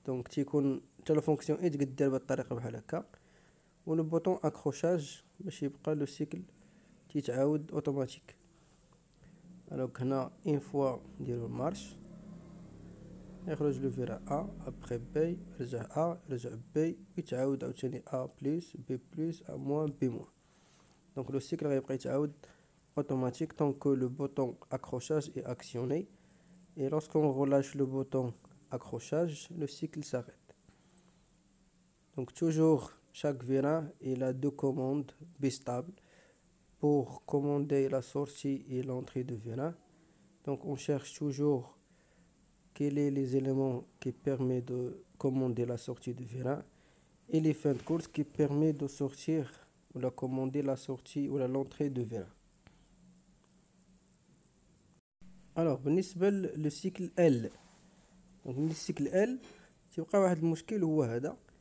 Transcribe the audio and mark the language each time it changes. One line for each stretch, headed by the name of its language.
Arabic: تيكون حتى لا فونكسيون اي تقدر بهاد الطريقه بحال هكا، و لو بوطون اكروشاج باش يبقى لو سيكل تيتعاود اوتوماتيك. هنا اون فوا نديرو المارش، يخرج لو فيران ا ابخي بي، يرجع ا يرجع بي، ويتعاود عاوتاني ا بلس بي بلس ا موان بي موان. لو سيكل غيبقى يتعاود
French: automatique tant que le bouton accrochage est actionné, et lorsqu'on relâche le bouton accrochage, le cycle s'arrête. Toujours chaque vérin il a deux commandes bistables pour commander la sortie et l'entrée de vérin. On cherche toujours quels sont les éléments qui permettent de commander la sortie de vérin, et les fins de course qui permettent de sortir ou de commander la sortie ou l'entrée de vérin.
Arabic: بالنسبه للسيكل ال، السيكل ال تيبقى واحد المشكل هو هذا.